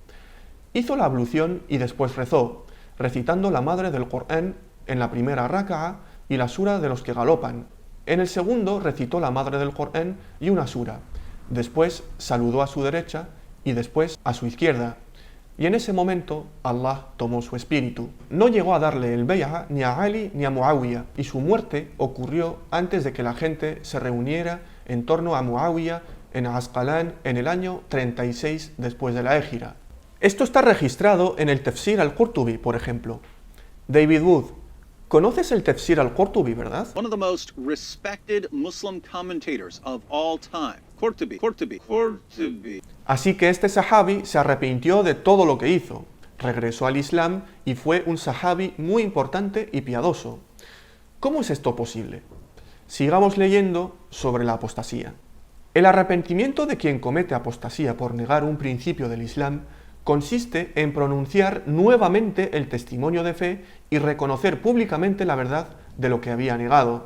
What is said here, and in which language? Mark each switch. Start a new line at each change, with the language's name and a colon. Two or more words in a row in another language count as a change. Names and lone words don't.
Spanish: Hizo la ablución y después rezó, recitando la madre del Corán en la primera raka'a y la sura de los que galopan. En el segundo recitó la madre del Corán y una sura. Después saludó a su derecha y después a su izquierda. Y en ese momento Allah tomó su espíritu. No llegó a darle el bay'a ni a Ali ni a Muawiyah, y su muerte ocurrió antes de que la gente se reuniera en torno a Muawiyah en Asqalán en el año 36 después de la Égira. Esto está registrado en el Tafsir al-Qurtubi, por ejemplo. David Wood, ¿conoces el Tafsir al-Qurtubi, verdad?
English: One of the most respected Muslim commentators of all time. Qurtubi.
Spanish: Así que este sahabi se arrepintió de todo lo que hizo, regresó al Islam y fue un sahabi muy importante y piadoso. ¿Cómo es esto posible? Sigamos leyendo sobre la apostasía. El arrepentimiento de quien comete apostasía por negar un principio del Islam consiste en pronunciar nuevamente el testimonio de fe y reconocer públicamente la verdad de lo que había negado.